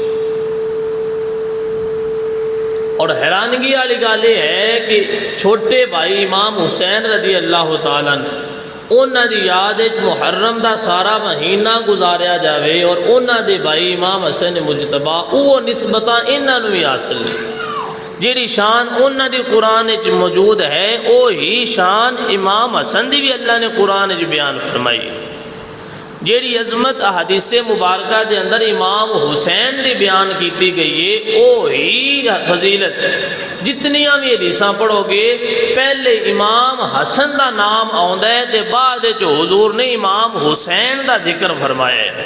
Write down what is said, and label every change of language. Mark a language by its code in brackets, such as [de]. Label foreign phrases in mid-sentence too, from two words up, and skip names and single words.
[pa] اور حیرانگی والی گل یہ ہے کہ چھوٹے بھائی امام حسین رضی اللہ تعالیٰ انہاں دی یاد محرم دا سارا مہینہ گزاریا جاوے اور انہاں دے بھائی امام حسن مجتبی وہ نسبتاں انہاں نوں ہی حاصل نہیں۔ جیڑی شان انہاں دی قرآن وچ موجود ہے وہی شان امام حسن دی بھی اللہ نے قرآن وچ بیان فرمائی۔ جیڑی عظمت احادیث مبارکہ دے اندر امام حسین دی بیان کیتی گئی ہے وہی فضیلت جتنیاں بھی حدیثاں پڑھو گے پہلے امام حسن دا نام آندا ہے تے بعد وچ حضور نے امام حسین دا ذکر فرمایا ہے۔